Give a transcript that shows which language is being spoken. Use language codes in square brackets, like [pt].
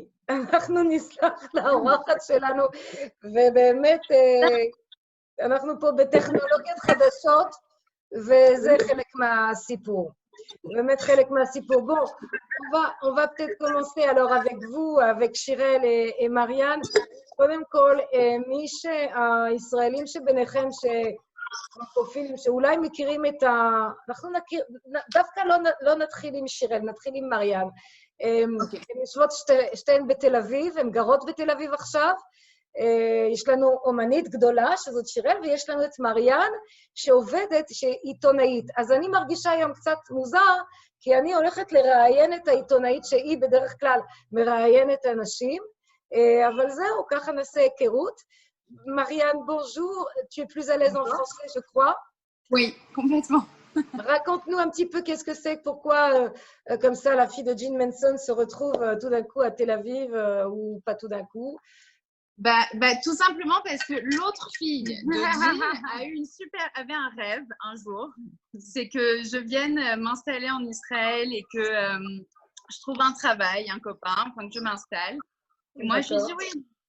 [he] אנחנו נסלח לאורחת שלנו, ובאמת אנחנו פה בטכנולוגיות חדשות, וזה חלק מהסיפור. באמת חלק מהסיפור. [fr] Bon, on va peut-être commencer alors avec vous, avec Chirel et Marianne. [he] קודם כל, מי שהישראלים שביניכם פרופילים שאולי מכירים את אנחנו נכיר, דווקא לא נתחיל עם שירל, נתחיל עם מריאן. הן יושבות שתיהן בתל אביב, הן גרות בתל אביב עכשיו. יש לנו אומנית גדולה, שזאת שירל, ויש לנו את מריאן, שעובדת, שהיא עיתונאית. אז אני מרגישה היום קצת מוזר, כי אני הולכת לראיין את העיתונאית, שהיא בדרך כלל מראיינת אנשים, אבל זהו, ככה נעשה היכרות. [fr] Marianne, bonjour. Tu es plus à l'aise en français, je crois? Oui, complètement. Raconte-nous un petit peu qu'est-ce que c'est, pourquoi, comme ça, la fille de Jean Manson se retrouve tout d'un coup à Tel Aviv, ou pas tout d'un coup. Tout simplement parce que l'autre fille de Jean avait un rêve un jour, c'est que je vienne m'installer en Israël et que je trouve un travail, un copain, enfin que je m'installe. Et moi, je lui dis oui.